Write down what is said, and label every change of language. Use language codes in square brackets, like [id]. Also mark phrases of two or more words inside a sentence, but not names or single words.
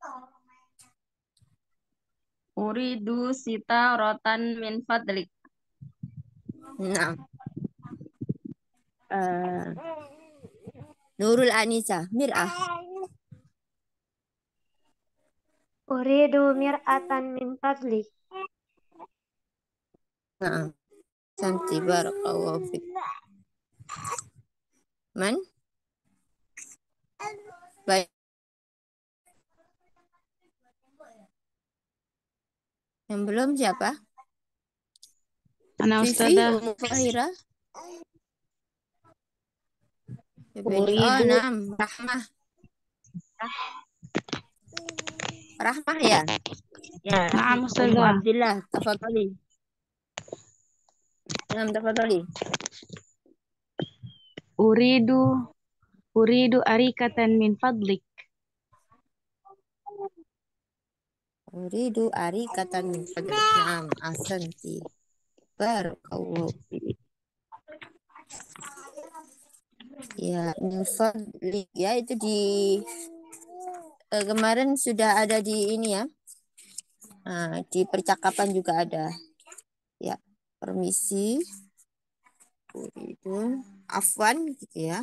[ar] أريد ستارة من فضلك. [id] Nah. Nurul Anisa, Mir'ah. [ar] أريد مرآة من فضلك. [id] Nah, cantik [ar] بارك الله فيك. [id] Man? Baik. Yang belum siapa? Ana Fifi, Ustazah. Ummu Fahira. Oh, Uridu nah, Rahmah. Rahmah ya? Ya, Naam Ummu Ustazah. Abdillah, tafadhali. Nah, tafadhali. [ar] أريد أريكة من فضلك. أريد أريكة من فضلك. Naam, أحسنت بارك الله فيك. [id] Ya, [ar] من فضلك [id] ya itu di kemarin sudah ada di ini ya. Nah, di percakapan juga ada. Ya, permisi. Itu afwan gitu ya.